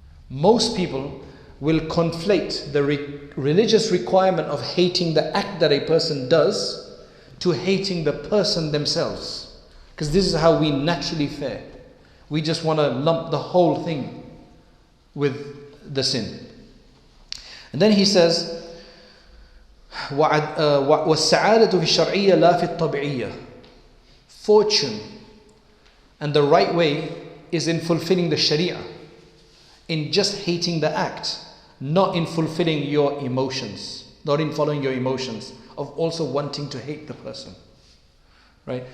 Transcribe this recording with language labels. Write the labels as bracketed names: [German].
[English] Most people will conflate the religious requirement of hating the act that a person does to hating the person themselves. Because this is how we naturally fare. We just want to lump the whole thing with the sin. And then he says, [Arabic] وَالسَّعَادَةُ فِي الشَّرْعِيَّةِ لَا فِي الطَّبْعِيَّةِ. [English] Fortune and the right way is in fulfilling the Sharia, in just hating the act, not in fulfilling your emotions, not in following your emotions of also wanting to hate the person. Right?